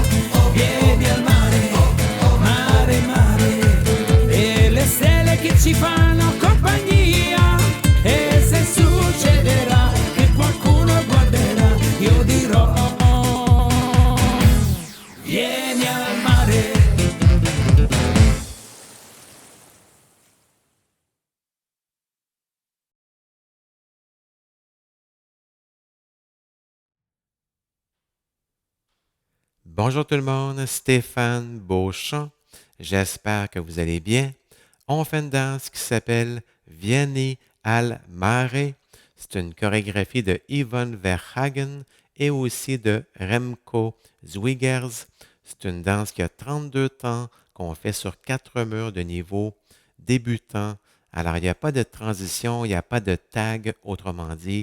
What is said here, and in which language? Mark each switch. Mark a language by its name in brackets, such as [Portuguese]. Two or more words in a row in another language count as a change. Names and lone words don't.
[Italian] Vieni al mare, mare, mare, e le stelle che ci fanno compagnia. E se succederà che qualcuno guarderà, io dirò: vieni al mare. [French] Bonjour tout le monde, Stéphane Beauchamp. J'espère que vous allez bien. On fait une danse qui s'appelle Vieni al mare. C'est une chorégraphie de Yvonne Verhagen et aussi de Remco Zwigers. C'est une danse qui a 32 temps, qu'on fait sur 4 murs de niveau débutant. Alors, il n'y a pas de transition, il n'y a pas de tag, autrement dit.